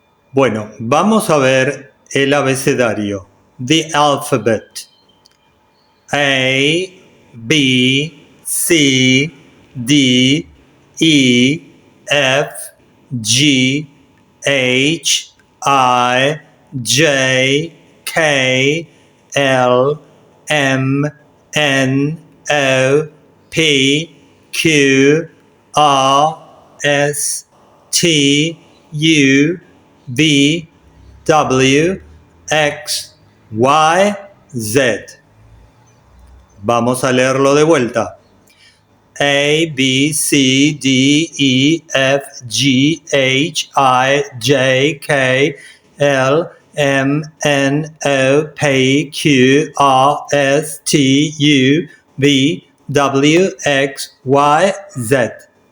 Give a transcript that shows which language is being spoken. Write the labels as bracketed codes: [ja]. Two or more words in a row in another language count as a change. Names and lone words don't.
[es] Bueno, vamos a ver el abecedario. [en] The alphabet. A, B, C, D, E, F, G, H, I, J, K, L, M, N, O, P, Q, R, S, T, U, V, W, X, Y, Z. [es] Vamos a leerlo de vuelta. [en] A, B, C, D, E, F, G, H, I, J, K, L, M, N, O, P, Q, R, S, T, U, V, W, X, Y, Z.